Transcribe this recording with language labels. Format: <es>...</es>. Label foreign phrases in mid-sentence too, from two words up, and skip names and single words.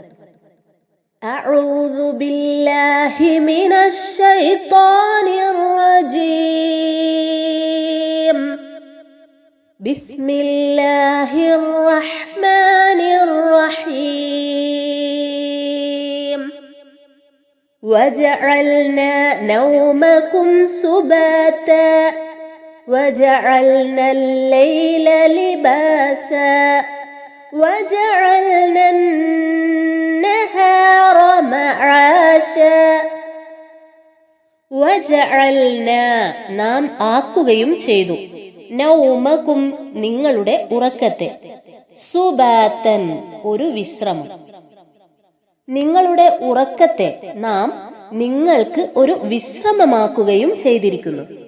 <ar>أعوذ بالله من الشيطان الرجيم. بسم الله الرحمن الرحيم. وجعلنا نومكم سباتا وجعلنا الليل لباسا وجعلنا النهار معاشا وجعلنا</ar> <ml>നാം ആക്കുകയും ചെയ്തു</ml> <ar>നൗമകും</ar> <ml>നിങ്ങളുടെ ഉറക്കത്തെ</ml> <ar>സുബാതൻ</ar> <ml>ഒരു വിശ്രമം. നിങ്ങളുടെ ഉറക്കത്തെ നാം നിങ്ങൾക്ക് ഒരു വിശ്രമമാക്കുകയും ചെയ്തിരിക്കുന്നു.</ml>